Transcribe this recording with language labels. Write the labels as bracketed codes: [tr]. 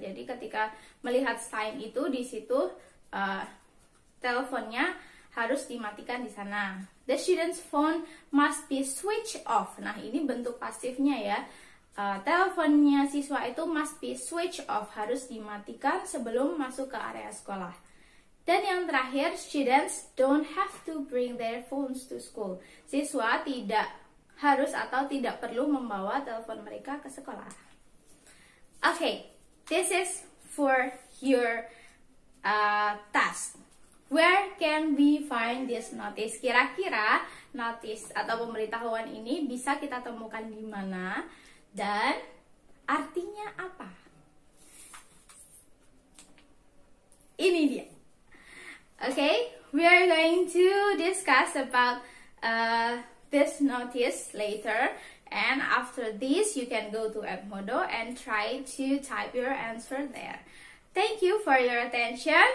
[id] Jadi ketika melihat sign itu di situ teleponnya harus dimatikan di sana. [en] The student's phone must be switched off. [id] Nah, ini bentuk pasifnya ya. Teleponnya siswa itu [en] must be switched off, [id] harus dimatikan sebelum masuk ke area sekolah. Dan yang terakhir, [en] students don't have to bring their phones to school. [id] Siswa tidak harus atau tidak perlu membawa telepon mereka ke sekolah. [en] Okay, this is for your task. Where can we find this notice? [id] Kira-kira notice atau pemberitahuan ini bisa kita temukan di mana dan artinya apa? Ini dia. [en] Okay, we are going to discuss about this notice later, and after this you can go to Edmodo and try to type your answer there. Thank you for your attention.